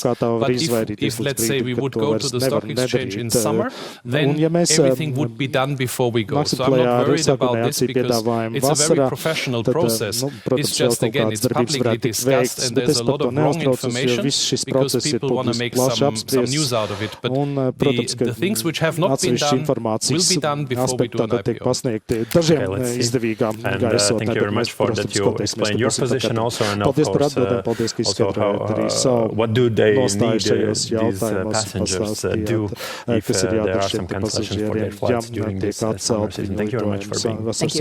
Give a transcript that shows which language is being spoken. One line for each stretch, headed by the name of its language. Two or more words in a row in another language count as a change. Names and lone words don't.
English: But if let's say we would go to the stock exchange in summer, then everything would be done before we go. So I'm not worried about this because it's a very professional process. It's just, again, it's publicly discussed and there's a lot of wrong information because people want to make some news out of it. But
Latvian: protams, ka atsevišķi informācijas aspekti tātad tiek pasniegti dažiem izdevīgām gaisotnē, bet mēs, protams, skatīsimies, Paldies par atbildēm, paldies, ka izskaidrojāt arī savu nostāju šajos jautājumos, pastāstījāt, kas ir jādara šiem pasažieriem, ja tiek atcelti viņu lidojumi vasaras sezonā.